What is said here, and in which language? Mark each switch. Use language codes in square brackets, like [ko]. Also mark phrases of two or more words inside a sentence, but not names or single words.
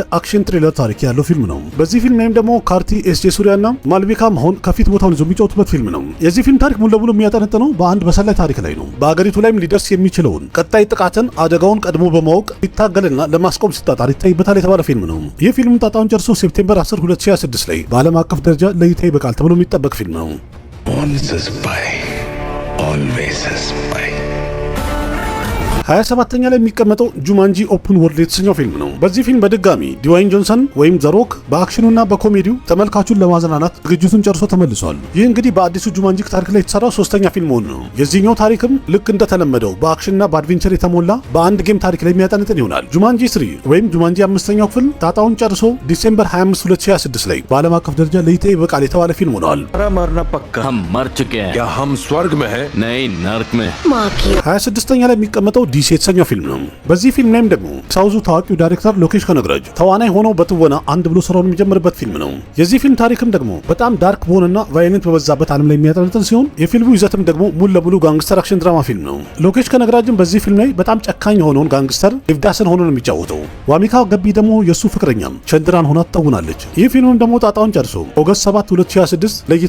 [en] action thriller [am] ታሪክ ያለው ፊልም ነው። በዚህ ፊልም ላይም ደግሞ ካርቲ ኤስጄ ሱሪያና ማልቪካ መሆን ከፊት ቦታውን ይዞ የሚጫወቱበት ፊልም ነው። የዚህ ፊልም ታሪክ ሙሉ ለሙሉ የሚያጠነጥነው በአንድ በሰላይ ታሪክ ላይ ነው። በአገሪቱ ላይም ሊደርስ የሚችለውን ቀጣይ ጥቃትን አደጋውን ቀድሞ በማወቅ ይታገልና ለማስቆም ሲጣጣር ይታይበታል የተባለ ፊልም ነው። ይህ ፊልም ጣጣውን ጨርሶ ሴፕቴምበር 10 2026 ላይ በዓለም አቀፍ ደረጃ ለእይታ ይበቃል ተብሎ የሚጠበቅ ፊልም ነው። [en] Once a spy, always a spy. [am] 27ኛ ላይ የሚቀመጠው ጁማንጂ ኦፕን ወርልድ የተሰኘው ፊልም ነው። በዚህ ፊልም በድጋሚ ዲዋይን ጆንሰን ወይም ዘሮክ በአክሽኑና በኮሜዲው ተመልካቹን ለማዝናናት ዝግጅቱን ጨርሶ ተመልሷል። ይህ እንግዲህ በአዲሱ ጁማንጂ ታሪክ ላይ የተሰራው 3ኛ ፊልም ሆኖ ነው። የዚህኛው ታሪክም ልክ እንደተለመደው በአክሽንና በአድቬንቸር የተሞላ በአንድ ጌም ታሪክ ላይ የሚያጠነጥን ይሆናል። ጁማንጂ 3 ወይም ጁማንጂ 5ኛው ክፍል ጣጣውን ጨርሶ ዲሴምበር 25 2026 ላይ በዓለም አቀፍ ደረጃ ለእይታ ይበቃል የተባለ ፊልም ሆኗል። [hi] मरना पक्का हम मर चुके हैं। क्या हम स्वर्ग में हैं? नहीं नर्क में। [am] 26ኛ ላይ የሚቀመጠው ዲሲ የተሰኘው ፊልም ነው። በዚህ ፊልም ላይም ደግሞ ሳውዙ ታዋቂው ዳይሬክተር ሎኬሽ ከነግራጅ ተዋናይ ሆኖ በትወና አንድ ብሎ ስራውን የሚጀምርበት ፊልም ነው። የዚህ ፊልም ታሪክም ደግሞ በጣም ዳርክ በሆነና ቫዮለንት በበዛበት ዓለም ላይ የሚያጠነጥን ሲሆን የፊልሙ ይዘትም ደግሞ ሙሉ ለሙሉ [en] gangster action [am] ድራማ ፊልም ነው። ሎኬሽ ከነግራጅም በዚህ ፊልም ላይ በጣም ጨካኝ የሆነውን ጋንግስተር ኢቭዳስን ሆኖ ነው የሚጫወተው። ዋሚካ ገቢ ደግሞ የሱ ፍቅረኛም ቸንድራን ሆና ትተውናለች። ይህ ፊልምም ደግሞ ጣጣውን ጨርሶ ኦገስት 7 2026 ለእይታ